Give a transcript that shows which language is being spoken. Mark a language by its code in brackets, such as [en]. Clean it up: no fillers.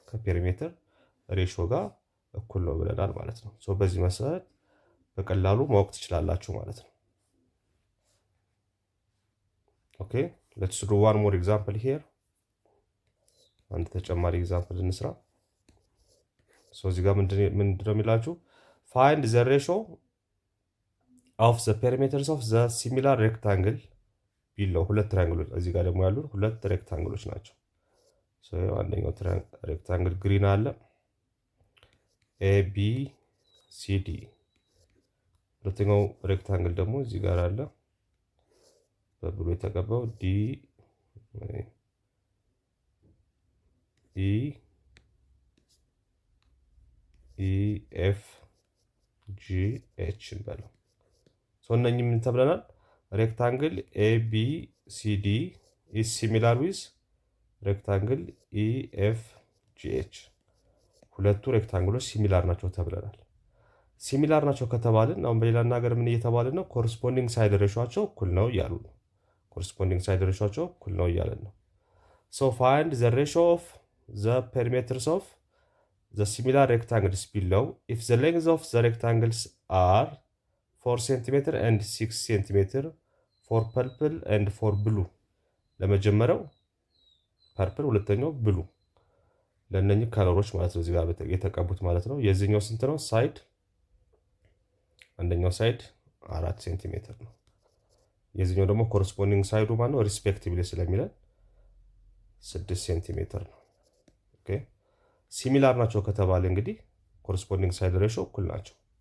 [am] ከፔሪሜትር ሬሾ ጋር እኩል ነው ብለናል ማለት ነው። በዚህ መሰረት በቀላሉ ማወቅ ትችላላችሁ ማለት ነው። ኦኬ [en] let's do one more example here. [am] አንድ ተጨማሪ ኤግዛምፕል እንስራ። እዚህ ጋር ምንድነው የሚላችሁ? [en] find the ratio of the perimeters of the similar rectangle below. [am] ሁለት ትሪያንግሎች እዚህ ጋር ደግሞ ያሉት ሁለት ሬክታንግሎች ናቸው። አንደኛው ሬክታንግል ግሪን አለ ABCD። ሁለተኛው ሬክታንግል ደግሞ እዚህ ጋር አለ በብሉ የተቀባው DEFGH እንበለው። እነኚህ ምን ተብለናል? ሬክታንግል ABCD [en] is similar with [am] ሬክታንግል EFGH። ሁለቱ ሬክታንግሎች ሲሚላር ናቸው ተብለናል። ሲሚላር ናቸው ከተባልን አሁን በሌላ ነገር ምን እየተባልን ነው? ኮረስፖንዲንግ ሳይድ ሬሾአቸው እኩል ነው እያሉ ነው። ኮረስፖንዲንግ ሳይድ ሬሾአቸው እኩል ነው እያለን ነው። [en] find the ratio of the perimeters of the similar rectangles below if the lengths of the rectangles are 4 cm and 6 cm for purple and for blue. [am] ለመጀመሪያው ፐርፕል ሁለተኛው ብሉ ለነኚህ ከለሮች ማለት ነው እዚህ ጋር የተቀቡት ማለት ነው። የዚህኛው ስንት ነው? ሳይድ አንደኛው ሳይድ 4 ሴንቲሜትር ነው። የዚህኛው ደግሞ ኮረስፖንዲንግ ሳይዱ ማለት ነው ሪስፔክቲቭሊ ስለሚለን 6 ሴንቲሜትር ነው። ኦኬ ሲሚላር ናቸው ከተባለ እንግዲህ ኮረስፖንዲንግ ሳይድ ሬሾ እኩል ናቸው።